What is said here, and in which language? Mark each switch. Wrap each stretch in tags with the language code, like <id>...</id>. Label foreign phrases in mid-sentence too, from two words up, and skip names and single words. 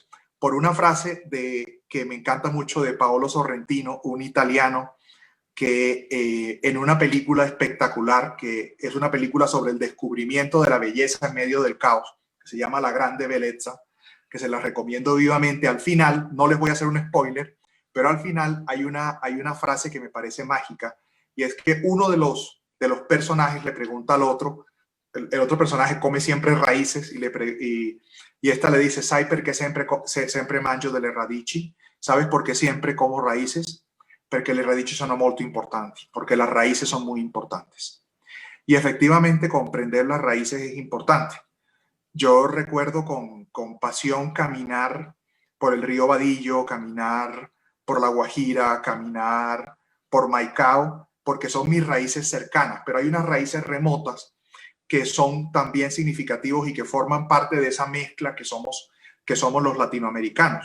<es>Por una frase que me encanta mucho de Paolo Sorrentino, un italiano, que en una película espectacular, que es una película sobre el descubrimiento de la belleza en medio del caos, que se llama La Grande Bellezza, que se la recomiendo vivamente. Al final, no les voy a hacer un spoiler, pero al final hay una frase que me parece mágica, y es que uno de los personajes le pregunta al otro, el otro personaje come siempre raíces, y esta le dice:</es> <it>sai perché sempre mangio delle radici,</it> <es>¿sabes por qué siempre como raíces?</es> <it>Porque le radici sono molto importanti,</it> <es>porque las raíces son muy importantes. Y efectivamente comprender las raíces es importante. Yo recuerdo con pasión caminar por el río Badillo, caminar por La Guajira, caminar por Maicao, porque son mis raíces cercanas, pero hay unas raíces remotas que son también significativos y que forman parte de esa mezcla que somos los latinoamericanos.</es>